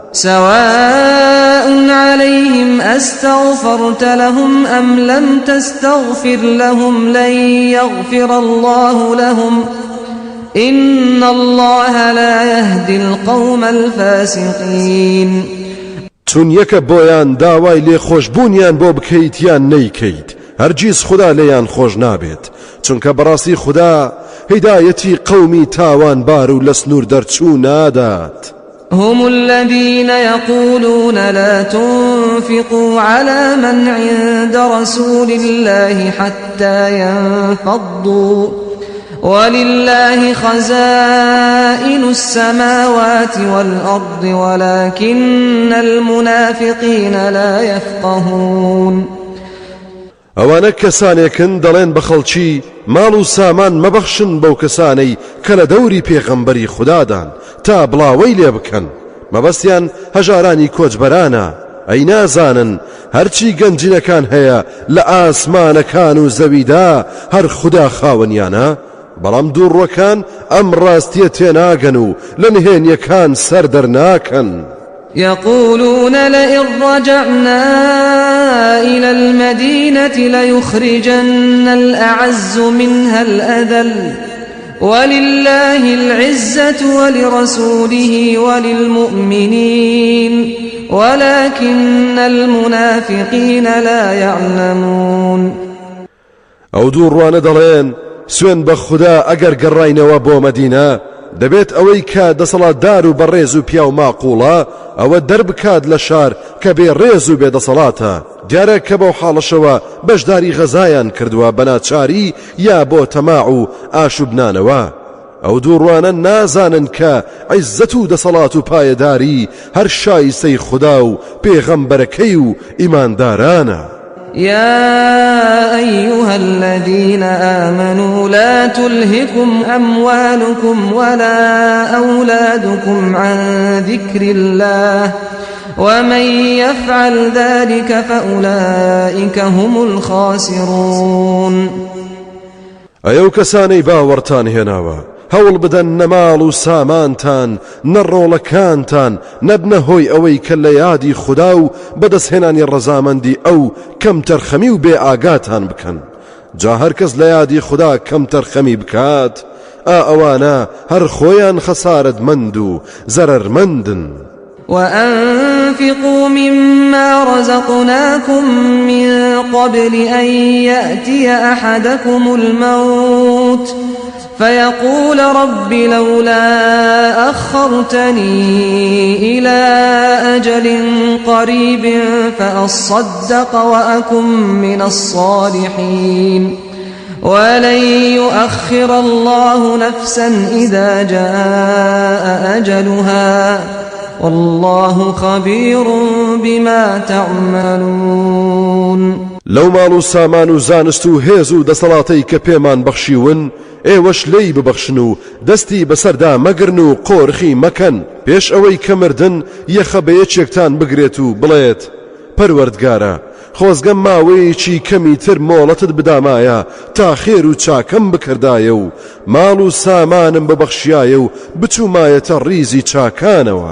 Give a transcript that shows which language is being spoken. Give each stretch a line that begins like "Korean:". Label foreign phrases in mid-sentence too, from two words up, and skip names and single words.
Arabic: سواء عليهم أستغفرت لهم أم لم تستغفر لهم لن يغفر الله لهم إن الله لا يهدي القوم الفاسقين.
Central Kurdish: چون یەکە بۆیان داوای لێخۆشبوونیان بۆ بکەیت یان نەیکەیت هەرگیز خوددا لێیان خۆش نابێت چونکە بەڕاستی خوددا هیدایەتی قەومی تاوانبار و لە سنوور دەرچوو نادات.
Arabic: هم الذين يقولون لا تنفقوا على من عند رسول الله حتى ينفضوا ولله خزائن السماوات والأرض ولكن المنافقين لا يفقهون.
Central Kurdish: ئەوانە کەسانێکن دەڵێن بە خەڵکی ماڵ و سامان مەبەخشن بەو کەسانەی کە لە دەوری پێغەمبەری خوددادان تا بڵاوەی لێ بکەن مەبەستیان هەژارانی کۆچبەرانە ئەی نازانن هەرچی گەنجینەکان هەیە لە ئاسمانەکان و زەویدا هەر خوددا خاوەنیانە بەڵام دووڕوەکان ئەم ڕاستیە تێناگەن و لە نهێنیەکان سەر دەرناکەن.
Arabic: يقولون لئن رجعنا إلى المدينة ليخرجن الأعز منها الأذل ولله العزة ولرسوله وللمؤمنين ولكن المنافقين لا يعلمون.
Central Kurdish: ئەو دووڕوانە دەڵێن سوێن بە خوددا ئەگەر گەڕاینەوە بۆ مەدینە دەبێت ئەوەی کە دەسەڵاتدار و بەڕێز و پیا و ماقوڵە ئەوە دەربکات لە شار کە بێ ڕێز و بێدەسەڵاتە دیارە کە بەو حاڵەشەوە بەشداری غەزایان کردووە بەناچاری یا بۆ تەماع و ئاشوبنانەوە ئەو دووڕوانە نازانن کە عیزەت و دەسەڵات و پایەداری هەر شایستەی خوددا و پێغەمبەرەکەی و ئیماندارانە.
Arabic: يا أيها الذين آمنوا لا تلهكم أموالكم ولا أولادكم عن ذكر الله ومن يفعل ذلك فأولئك هم الخاسرون.
Central Kurdish: ئەو کەسانەی باوەڕتان هێناوە هەوڵ بدەن نەماڵ و سامانتان نەڕۆڵەکانتان نەبنە هۆی ئەوەی کە لە یادی خوددا و بەدەستهێنانی ڕەزامەندی ئەو کەم تەرخەمی و بێ ئاگاتان بکەن جا هەر کەس لە یادی خوددا کەم تەرخەمی بکات ئەوانە هەر خۆیان خەسارەتمەند و زەرەرمەندن.
Arabic: وأنفقوا مما رزقناكم من قبل أن يأتي أحدكم الموت فيقول رب لولا أخرتني إلى أجل قريب فأصدق وأكن من الصالحين ولن يؤخر الله نفسا إذا جاء أجلها والله خبير بما تعملون.
Central Kurdish: لو مالو سامان و زانست و هێز و دەسەڵاتەی کە پێمان بەخشیون ئێوەش لێی ببەخشن و دەستی بەسەردا مەگرن و قۆرخی مەکەن پێش ئەوەی کە مردن یەخە بە یەکێکتان بگرێت و بڵێت پەروەردگارە خۆزگەم ماوەیەکی کەمی تر مۆڵەتت بدامایە تا خێر و چاکەم بکردایە و ماڵ و سامانم ببەخشیایە و بچوومایەتە ڕیزی چاکانەوە.